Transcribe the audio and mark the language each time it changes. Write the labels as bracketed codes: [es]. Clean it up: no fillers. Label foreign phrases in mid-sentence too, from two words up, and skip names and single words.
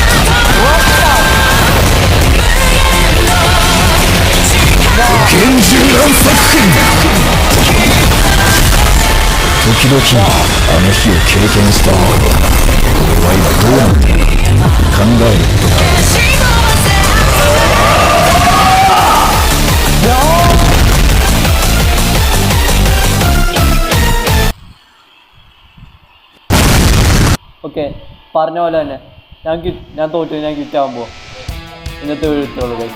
[ja] 厳重乱作品。時々あの日を経験した後俺は今どうなっている考えることがある。 [ml] ഓക്കെ, പറഞ്ഞ പോലെ തന്നെ ഞാൻ തോറ്റു. ഞാൻ ക്വിറ്റാകുമ്പോൾ ഇന്നത്തെ വീഡിയോ ഇത്രയുള്ളൂ ഗൈസ്.